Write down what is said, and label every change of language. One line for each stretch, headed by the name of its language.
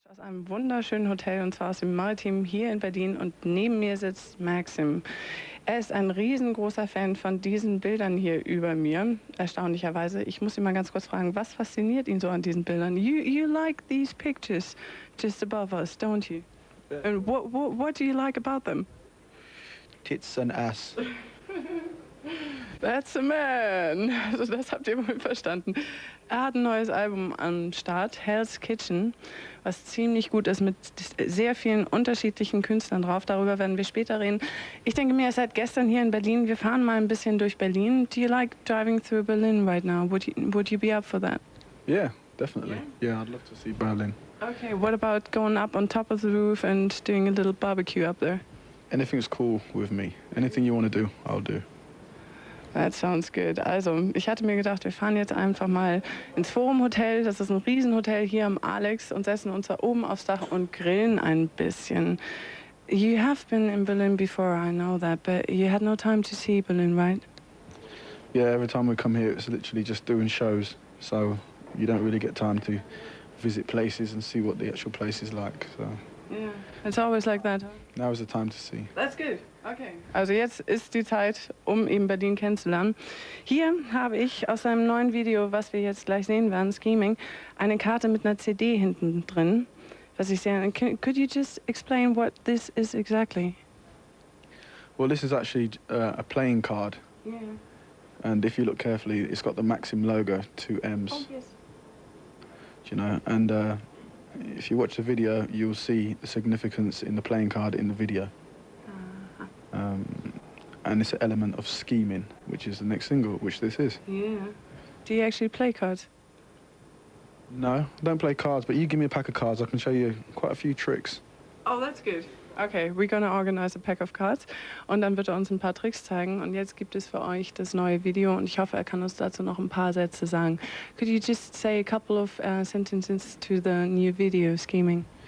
German: Aus einem wunderschönen Hotel, und zwar aus dem Maritim hier in Berlin, und neben mir sitzt MaxiM. Er ist ein riesengroßer Fan von diesen Bildern hier über mir, erstaunlicherweise. Ich muss ihn mal ganz kurz fragen, was fasziniert ihn so an diesen Bildern?
English: You like these pictures just above us, don't you? Yeah. And what do you like about them? Tits and ass. That's a man.
German: Also das habt ihr wohl verstanden. Er hat ein neues Album am Start, Hell's Kitchen, was ziemlich gut ist, mit sehr vielen unterschiedlichen Künstlern drauf. Darüber werden wir später reden. Ich denke mir, ihr seid gestern hier in Berlin. Wir fahren mal ein bisschen durch Berlin.
English: Do you like driving through Berlin right now? Would you be up for that? Yeah, definitely. Yeah, I'd love to see Berlin. Okay, what about going up on top of the roof and doing a little barbecue up there? Anything's cool with me. Anything you want to do, I'll do. That sounds good.
German: Also, ich hatte mir gedacht, wir fahren jetzt einfach mal ins Forum Hotel. Das ist ein Riesenhotel hier am Alex, und setzen uns da oben aufs Dach und grillen ein bisschen.
English: You have been in Berlin before, I know that, but you had no time to see Berlin, right? Yeah, every time we come here, it's literally just doing shows. So you don't really get time to visit places and see what the actual place is like. So Yeah, it's always like that, huh? now is the time to see. That's good. Okay.
German: Also jetzt ist die Zeit, um eben Berlin kennenzulernen. Hier habe ich aus einem neuen Video, was wir jetzt gleich sehen werden, Scheming, eine Karte mit einer CD hinten drin, was ich sehr...
English: Could you just explain what this is exactly? Well, this is actually a playing card. Yeah. And if you look carefully, it's got the MaxiM logo, 2 M's. Oh, yes. You know, and if you watch the video, you'll see the significance in the playing card in the video. And it's an element of scheming, which is the next single, which this is. Yeah. Do you actually play cards? No, I don't play cards, but you give me a pack of cards, I can show you quite a few tricks. Oh, that's good. Okay, we're gonna organize a pack of cards.
German: Und dann wird er uns ein paar Tricks zeigen. Und jetzt gibt es für euch das neue Video, und ich hoffe, er kann uns dazu noch ein paar Sätze sagen.
English: Could you just say a couple of sentences to the new video, Scheming?